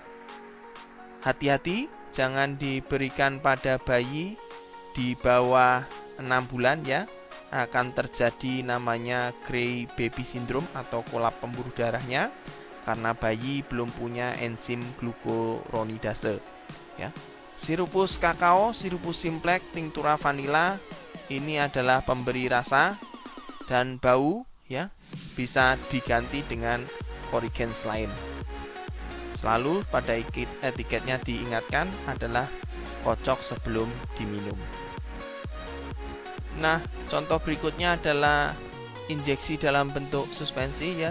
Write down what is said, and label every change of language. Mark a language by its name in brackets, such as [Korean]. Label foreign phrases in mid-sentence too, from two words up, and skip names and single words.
[Indonesian] Hati-hati, jangan diberikan pada bayi di bawah 6 bulan ya. Akan terjadi namanya [English] Gray baby syndrome [Indonesian] atau kolap pembuluh darahnya karena bayi belum punya enzim glukuronidase ya. [Latin] Sirupus kakao, sirupus simplex, tinctura vanila [Indonesian] ini adalah pemberi rasa dan bau ya. Bisa diganti dengan corrigens lain. Selalu pada etiketnya diingatkan adalah kocok sebelum diminum. Nah, contoh berikutnya adalah injeksi dalam bentuk suspensi ya.